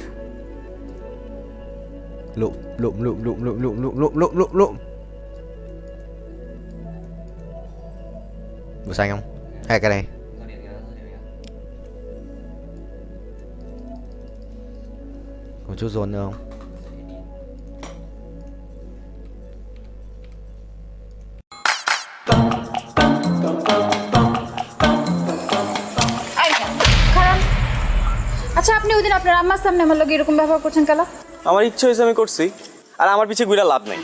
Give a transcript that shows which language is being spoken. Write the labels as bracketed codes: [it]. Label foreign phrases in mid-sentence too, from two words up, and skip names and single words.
[vi] Lụm. Bù xanh không? Hay cái này? Còn chút dồn nữa không? [bn] আচ্ছা আপনি ওই দিন আপনার আম্মার সামনে আমার লগে এরকম ব্যবহার করছেন কেন? আমার ইচ্ছে হয়েছে আমি করছি, আর আমার পিছে ঘুরে লাভ নেই।